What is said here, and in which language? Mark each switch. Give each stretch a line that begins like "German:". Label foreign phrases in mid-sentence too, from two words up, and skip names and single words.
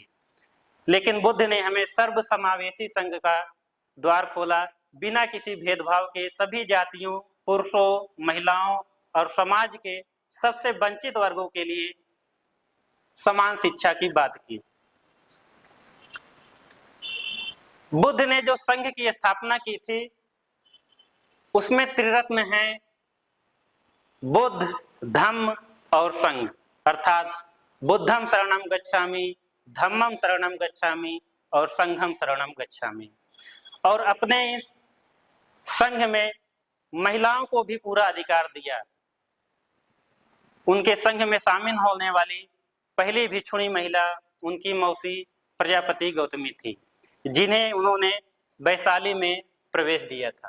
Hindi: लेकिन बुद्ध ने हमें सर्व समावेशी संघ का द्वार खोला, बिना किसी भेदभाव के सभी जातियों, पुरुषों, महिलाओं और समाज के सबसे वंचित वर्गों के लिए समान शिक्षा की बात की। बुद्ध ने जो संघ की स्थापना की थी उसमें त्रिरत्न हैं, बुद्ध, धम्म और संघ, अर्थात
Pali: बुद्धम शरणम गच्छामि, धम्मम शरणम गच्छामि
Hindi: और
Pali: संघम शरणम गच्छामि।
Hindi: और अपने इस संघ में महिलाओं को भी पूरा अधिकार दिया। उनके संघ में शामिल होने वाली पहली भिक्षुणी महिला उनकी मौसी प्रजापति गौतमी थी, जिन्हें उन्होंने वैशाली में प्रवेश दिया था।